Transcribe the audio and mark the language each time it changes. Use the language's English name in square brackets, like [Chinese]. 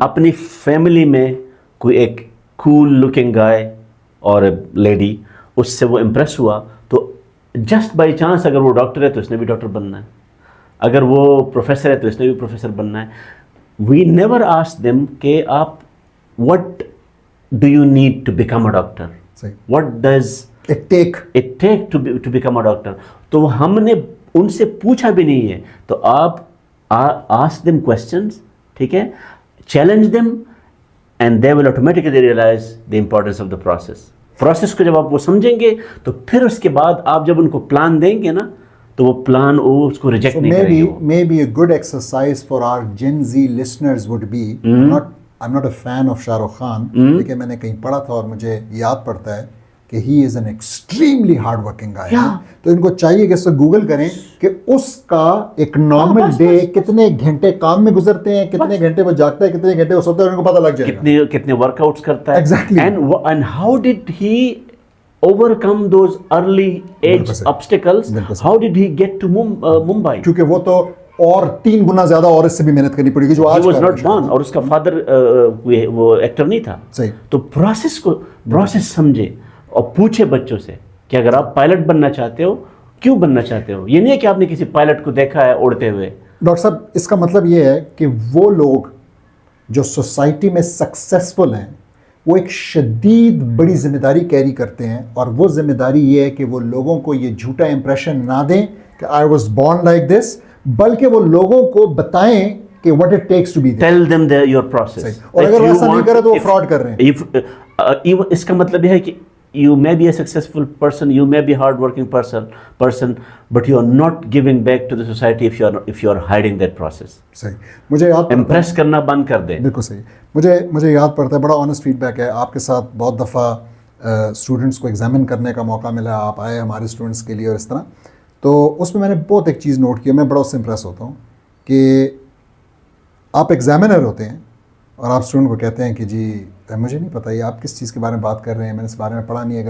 [Urdu] اپنی فیملی میں کوئی ایک کول لکنگ گائے اور لیڈی, اس سے وہ امپریس ہوا, تو جسٹ بائی چانس اگر وہ ڈاکٹر ہے تو اس نے بھی ڈاکٹر بننا ہے, اگر وہ پروفیسر ہے تو اس نے بھی پروفیسر بننا ہے. [English] we never ask them [Urdu] کہ آپ [English] What do you need to become a doctor? What does it take to become a doctor? [Urdu] تو ہم نے ان سے پوچھا بھی نہیں ہے. تو آپ [English] ask them questions, [Urdu] ٹھیک ہے, [English] challenge them, and they will automatically realize the importance of the process. [Urdu] Process کو جب آپ وہ سمجھیں گے تو پھر اس کے بعد آپ جب ان کو پلان دیں گے نا, تو وہ پلان وہ اس کو ریجیکٹ نہیں کریں گے. [English] maybe a good exercise for our Gen Z listeners would be, I'm not a fan of Shah Rukh Khan, [Urdu] لیکن میں نے کہیں پڑھا تھا اور مجھے یاد پڑتا ہے کہ [English] He is an extremely hard working guy. [Urdu] تو ان کو چاہیے کہ اس سے گوگل کریں کہ اس کا ایک نارمل ڈے کتنے گھنٹے کام میں گزرتے ہیں, کتنے گھنٹے وہ جاگتا ہے, کتنے گھنٹے وہ سوتا ہے, ان کو پتہ لگ جائے گا کتنے ورک آؤٹس کرتا ہے. [English] Exactly. And how did he overcome those early age obstacles? How did he get to Mumbai? [Urdu] کیونکہ وہ تو اور 3 گنا زیادہ اور اس سے بھی محنت کرنی پڑے گی جو آج [English] He was not born, [Urdu] اور اس کا فادر وہ ایکٹر نہیں تھا. صحیح. تو پروسیس سمجھے اور پوچھے بچوں سے کہ اگر آپ پائلٹ بننا چاہتے ہو, کیوں بننا چاہتے ہو. یہ نہیں ہے کہ آپ نے کسی پائلٹ کو دیکھا ہے اڑتے ہوئے. ڈاکٹر صاحب اس کا مطلب یہ ہے کہ وہ لوگ جو سوسائٹی میں سکسیسفل ہیں وہ ایک شدید بڑی ذمہ داری کیری کرتے ہیں, اور وہ ذمہ داری یہ ہے کہ وہ لوگوں کو یہ جھوٹا امپریشن نہ دیں کہ [English] I was born like this, [Urdu] بلکہ وہ لوگوں کو بتائیں کہ [English] what it takes to be there. Tell them your process. [Urdu] اور اگر ایسا نہیں کرے تو وہ فراڈ کر رہے ہیں. اس کا مطلب یہ ہے کہ [English] you may be a successful person, you may be hard working person, but you are not giving back to the society if you are hiding that process. [Urdu] صحیح. مجھے یاد امپریس کرنا بند کر دیں. بالکل صحیح. مجھے یاد پڑتا ہے, بڑا آنیسٹ فیڈ بیک ہے. آپ کے ساتھ بہت دفعہ اسٹوڈنٹس کو ایگزامن کرنے کا موقع ملا, آپ آئے ہمارے اسٹوڈنٹس کے لیے اور اس طرح. تو اس میں نے بہت ایک چیز نوٹ کی, میں بڑا اس سے امپریس ہوتا ہوں کہ آپ ایگزامنر ہوتے ہیں اور آپ اسٹوڈنٹ کو کہتے ہیں کہ جی مجھے نہیں پتہ یہ آپ کس چیز کے بارے میں بات کر رہے ہیں, میں نے اس بارے میں پڑھا نہیں ہے.